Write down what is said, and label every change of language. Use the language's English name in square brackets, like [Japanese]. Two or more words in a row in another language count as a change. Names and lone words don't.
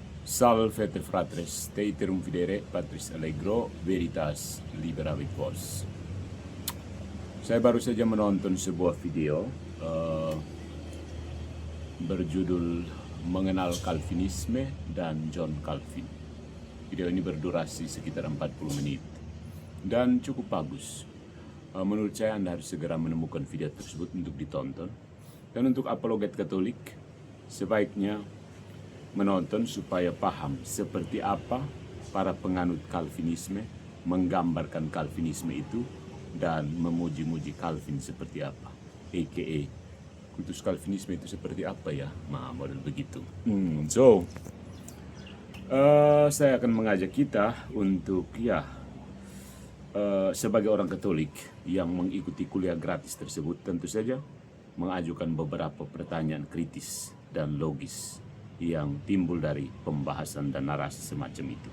[Latin] Salve fratres, te iterum videre Patris Allegro, Veritas Liberavit Vos. [Indonesian] Saya baru saja menonton sebuah video berjudul Mengenal Calvinisme dan John Calvin. Video ini berdurasi sekitar 40 menit dan cukup bagus. Menurut saya Anda harus segera menemukan video tersebut untuk ditonton. Dan untuk apologet Katolik, sebaiknya menonton supaya paham seperti apa para penganut Calvinisme menggambarkan Calvinisme itu dan memuji-muji Calvin seperti apa, a.k.a. kultus Calvinisme itu seperti apa ya, model begitu. Saya akan mengajak kita untuk sebagai orang Katolik yang mengikuti kuliah gratis tersebut, tentu saja mengajukan beberapa pertanyaan kritis dan logis yang timbul dari pembahasan dan narasi semacam itu.